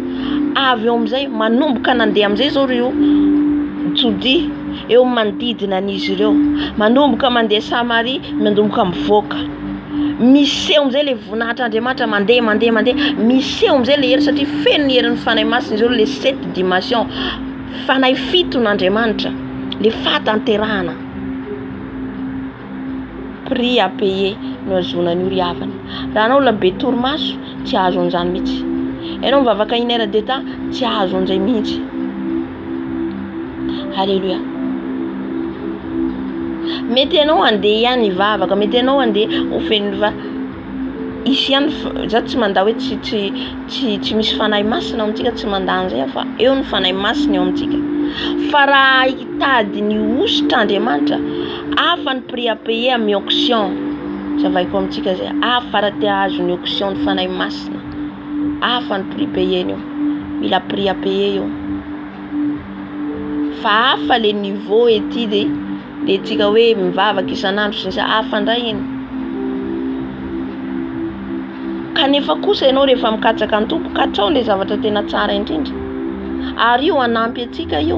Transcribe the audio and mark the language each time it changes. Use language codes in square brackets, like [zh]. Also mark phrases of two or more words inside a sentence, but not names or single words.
[mg] Avy eo amizay manomboka nandeha amizay zao reo Jodi eo manodidina an'izy ireo. Manomboka mandeha Samaria, manomboka mivoaka. Miseho amizay le voninahitr'Andriamanitra mandeha. Miseho amizay le hery satria feno ny herin'ny fanay masina izy ireo, le 7 dimension. Fanay fito n'Andriamanitra, le fatanterahana. [fr] Prix à payer [mg] no azonany io riavana. Raha anao la be torimaso tsy azo an'izany mihitsy. Ianao mivavaka [fr] 1 heure de temps [mg] tsy azo an'izay mihitsy. Halleluja. Mety ianao andeha ihany hivavaka, mety ianao andeha ho feno izy ihany za tsy manda hoe tsy misy fanay masina ao amintsika, tsy mandany zay fa eo ny fanay masina eo amintsika. Fa raha hitady ny ositra Andriamanitra, afa ny [fr] prix à payer [mg] amin'ny auction. Zavaiko amintsika zay, afa raha te azo ny auction ny fanay masina, afa ny [fr] prix payer [mg] io. Mila [fr] prix à payer [mg] io. Fa afa le niveau ety de tsika hoe mivavaka isan'andro sy afa ndray iny. Kanefa kosa ianao rehefa mikatsaka ny tompo, katrao le zavatra tena tsara indrindra. Ary io anampy atsika io.